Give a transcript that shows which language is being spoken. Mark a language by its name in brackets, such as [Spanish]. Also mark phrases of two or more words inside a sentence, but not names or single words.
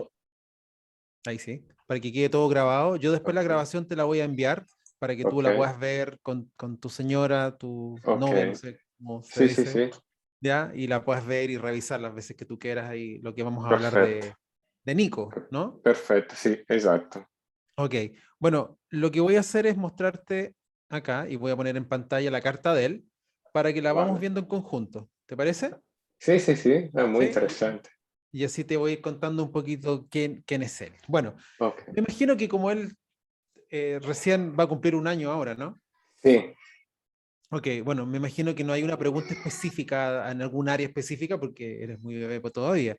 [Spanish] ahí sí, para que quede todo grabado. Yo después la ok, grabación te la voy a enviar para que tú ok, la puedas ver con tu señora, tu ok. novia, no sé cómo se Sí, sí, dice, sí, ¿ya? Y la puedas ver y revisar las veces que tú quieras ahí lo que vamos a hablar [Italian] perfetto, [Spanish] de Nico, ¿no? [Italian] perfetto, sì, esatto. [Spanish] Ok, bueno, lo que voy a hacer es mostrarte acá y voy a poner en pantalla la carta de él para que la vamos Vale. viendo en conjunto. ¿Te parece? [Italian] Sì, sì, sì, è molto [Spanish] Sí. [Italian] interessante. [Spanish] Y así te voy a ir contando un poquito quién es él. Bueno, Ok, me imagino que como él recién va a cumplir un año ahora, ¿no? [Italian] sì, [Spanish] Ok, bueno, me imagino que no hay una pregunta específica en algún área específica porque eres muy bebé todavía.